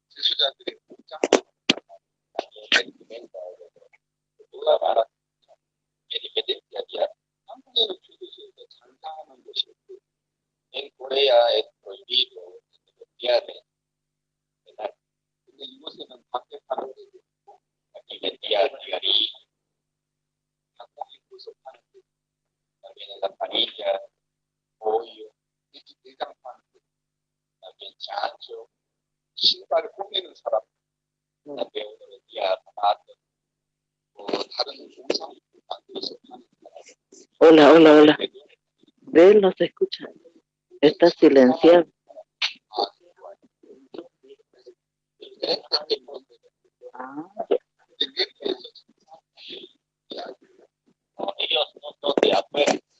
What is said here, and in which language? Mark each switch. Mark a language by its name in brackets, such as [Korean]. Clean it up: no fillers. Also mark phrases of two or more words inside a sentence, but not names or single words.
[Spanish] En Corea es prohibido estudiar el arte. Aquí vendía cigarrillos, también en la parrilla, pollo, también chancho. [Korean] 신발 꾸미는 사람, [Spanish] también uno vendía zapatos o [Korean] 다른 공상 만들어서 파는 사람. [Spanish] Hola, hola, hola. De él no se escucha. Está silenciado. No, ellos no son de afuera.